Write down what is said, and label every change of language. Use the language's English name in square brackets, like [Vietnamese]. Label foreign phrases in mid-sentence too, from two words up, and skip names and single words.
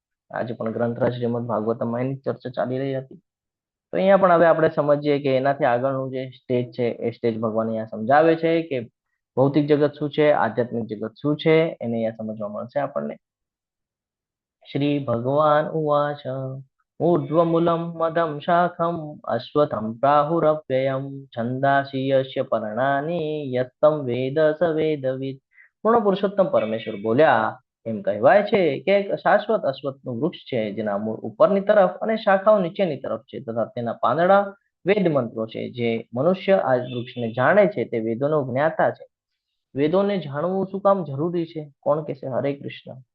[Gujarati] આજે પણ ગ્રંથરાજ શ્રીમદ ભાગવતમાં એની ચર્ચા ચાલી રહી હતી. તો અહીંયા પણ હવે આપણે સમજીએ કે એનાથી આગળનું જે સ્ટેજ છે એ સ્ટેજ ભગવાન અહીંયા સમજાવે છે કે ભૌતિક જગત શું છે, આધ્યાત્મિક જગત શું છે, એને અહીંયા સમજવા મળશે આપણને. [Sanskrit] श्री भगवान उवाच ऊर्ध्वमूलं मदं शाखम् अश्वत्थं प्राहुरव्ययं छन्दांसि यस्य पर्णानि यत्तं वेद स वेदवित्. [Gujarati] પૂર્ણ પુરુષોત્તમ પરમેશ્વર બોલ્યા એમ કહેવાય છે કે એક શાશ્વત અશ્વત્થનું વૃક્ષ છે જેના મૂળ ઉપરની તરફ અને શાખાઓ નીચેની તરફ છે તથા તેના પાંદડા વેદ મંત્રો છે. જે મનુષ્ય આ વૃક્ષને જાણે છે તે વેદોનો જ્ઞાતા છે. વેદોને જાણવું શું કામ જરૂરી છે? કોણ કહેશે? હરે કૃષ્ણ.